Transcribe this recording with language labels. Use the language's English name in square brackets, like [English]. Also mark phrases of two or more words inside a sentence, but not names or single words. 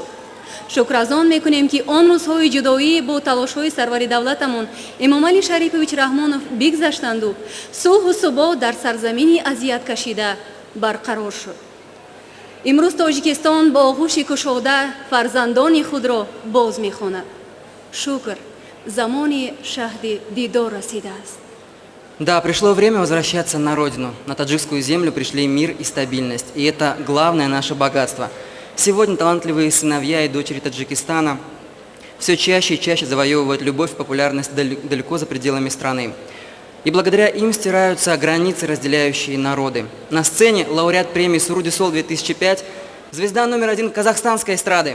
[Tajik] شکر از آن میکنیم که آن روزهای جدایی با تلاش‌های سرور دولتمان امام علی شریفویچ رحمانوف بگذشتند و صلح و ثبات در سرزمینی اذیت کشیده برقرار شد. امروز تاجیکستان با آغوش گشاده فرزندان خود را باز می‌خواند. شکر زمان شهد دیدار رسیده است. [Russian] Да, пришло время возвращаться на родину. На таджикскую землю пришли мир и стабильность. И это главное наше богатство. Сегодня талантливые сыновья и дочери Таджикистана все чаще и чаще завоевывают любовь и популярность далеко за пределами страны. И благодаря им стираются границы, разделяющие народы. На сцене лауреат премии «Суруди Сол» 2005, звезда номер 1 казахстанской эстрады.